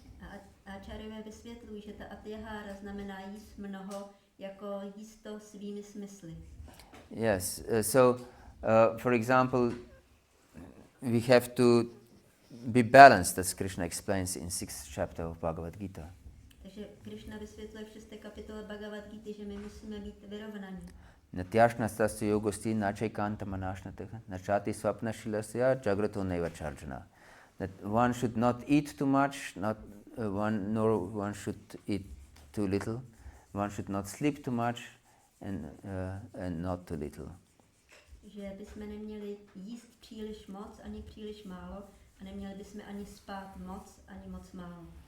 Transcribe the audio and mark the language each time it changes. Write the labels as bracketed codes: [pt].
[cs] A acharyové vysvětlují, že ta atyahara znamená jíst mnoho, jako jíst to svými smysly. [en] Yes, so for example, we have to be balanced, as Krishna explains in 6th chapter of Bhagavad-gita. [cs] Takže Krišna vysvětluje v 6. kapitole Bhagavad-gity, že my musíme být vyrovnaní. [sa] Natyashnastasya yogosti nachaikanta manashnatah nachati swapnashilasya jagrato neva charjana. [en] That one should not eat too much, nor one should eat too little. One should not sleep too much and not too little. [cs] Že bychom neměli jíst příliš moc, ani příliš málo, a neměli bychom ani spát moc, ani moc málo.